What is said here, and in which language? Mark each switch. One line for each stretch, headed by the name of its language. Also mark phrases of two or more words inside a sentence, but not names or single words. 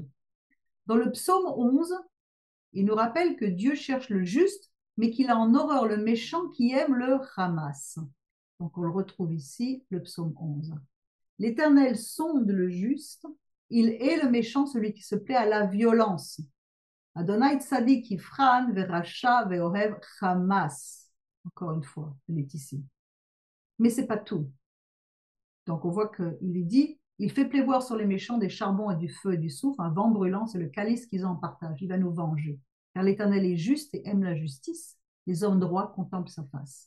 French: Dans le psaume 11, il nous rappelle que Dieu cherche le juste, mais qu'il a en horreur le méchant qui aime le Hamas. Donc on le retrouve ici, le psaume 11. L'Éternel sonde le juste, il est le méchant, celui qui se plaît à la violence.
Hebrew: יהוה צדיק יבחן ורשע ואהב חמס.
French: Encore une fois, elle est ici. Mais c'est pas tout. Donc on voit qu'il est dit, il fait pleuvoir sur les méchants des charbons et du feu et du soufre, un vent brûlant, c'est le calice qu'ils ont en partage. Il va nous venger. Car l'Éternel est juste et aime la justice. Les hommes droits contemplent sa face.